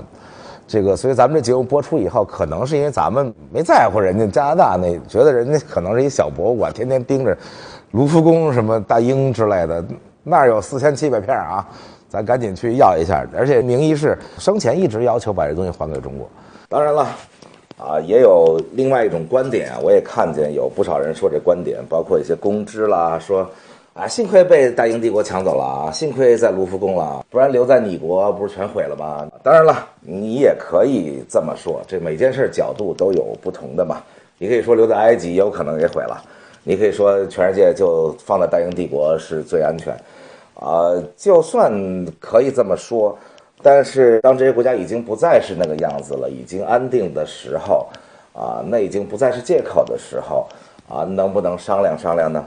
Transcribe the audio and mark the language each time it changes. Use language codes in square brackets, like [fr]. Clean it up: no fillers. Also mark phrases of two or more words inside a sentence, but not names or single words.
[zh] 這個，所以咱們這節目播出以後，可能是因為咱們沒在乎人家加拿大那，覺得人家可能是一小博物館，天天盯着盧浮宮什麼大英之類的，那兒有4700片啊，咱趕緊去要一下。而且名醫士生前一直要求把這東西還給中國。當然了，啊，也有另外一種觀點啊，我也看見有不少人說這觀點，包括一些公知啦，說啊，幸虧被大英帝國搶走了啊，幸虧在盧浮宮了，不然留在你國不是全毀了嗎？當然了，你也可以這麼說，這每件事角度都有不同的嘛。你可以說留在埃及有可能也毀了，你可以說全世界就放在大英帝國是最安全，就算可以這麼說，但是當這些國家已經不再是那個樣子了，已經安定的時候，那已經不再是借口的時候，能不能商量商量呢？